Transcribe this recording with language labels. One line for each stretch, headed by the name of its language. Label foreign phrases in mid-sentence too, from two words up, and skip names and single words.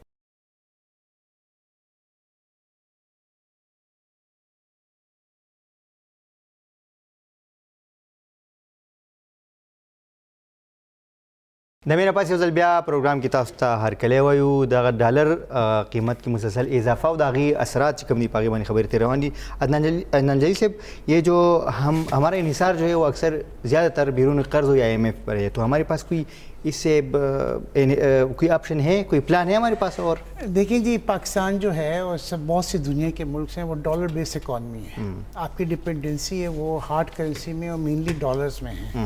Pashto: د مینه پاس یو ځل بیا پروګرام کې تاسو ته هرکلی وایو دغه ډالر قیمت کې مسلسل اضافه او د هغې اثرات چې کوم دي په هغې باندې خبرې ترې روان دي.
Urdu: عدنان جلی صاحب یہ جو ہمارا انحصار جو ہے وہ اکثر زیادہ تر بیرون قرض ہو یا IMF پر ہے تو ہمارے پاس کوئی اس سے کوئی آپشن ہے کوئی پلان ہے ہمارے پاس؟ اور دیکھیں جی پاکستان جو ہے اور بہت سی دنیا کے ملک ہیں وہ
English: dollar base economy
Urdu: ہے. آپ کی ڈپینڈنسی ہے وہ
English: hard currency
Urdu: میں اور
English: mainly dollars
Urdu: میں ہے.